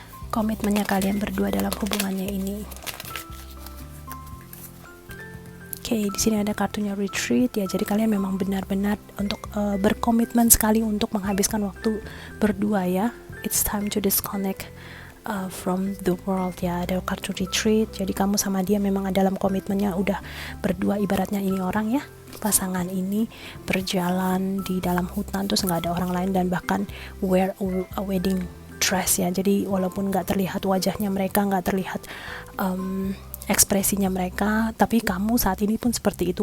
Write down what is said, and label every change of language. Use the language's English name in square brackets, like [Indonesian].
[Indonesian] Komitmennya kalian berdua dalam hubungannya ini. Oke, di sini ada kartunya retreat ya. Jadi kalian memang benar-benar untuk berkomitmen sekali untuk menghabiskan waktu berdua ya. [English] it's time to disconnect from the world ya. [Indonesian] Ada kartu retreat, jadi kamu sama dia memang dalam komitmennya udah berdua, ibaratnya ini orang ya, pasangan ini berjalan di dalam hutan terus nggak ada orang lain, dan bahkan wear a wedding dress ya. Jadi walaupun nggak terlihat wajahnya mereka, nggak terlihat ekspresinya mereka, tapi kamu saat ini pun seperti itu.